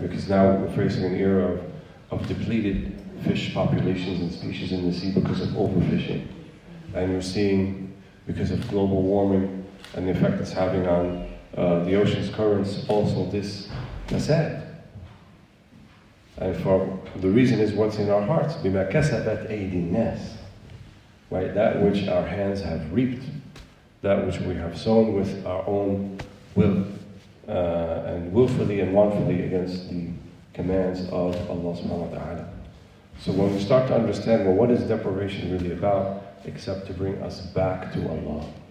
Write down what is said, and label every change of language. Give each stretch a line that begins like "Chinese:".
English: Because now we're facing an era of depleted fish populations and species in the sea because of overfishing. And we're seeing, because of global warming and the effect it's having on the ocean's currents, also this fasad. And for the reason is what's in our hearts.
Arabic: بِمَا كَسَبَتْ أَيْدِي النَّاسِ,
English: right? That which our hands have reaped, that which we have sown with our own will, and willfully and wrongfully against the commands of Allah subhanahu wa ta'ala. So when we start to understand, well, what is deprivation really about, except to bring us back to Allah?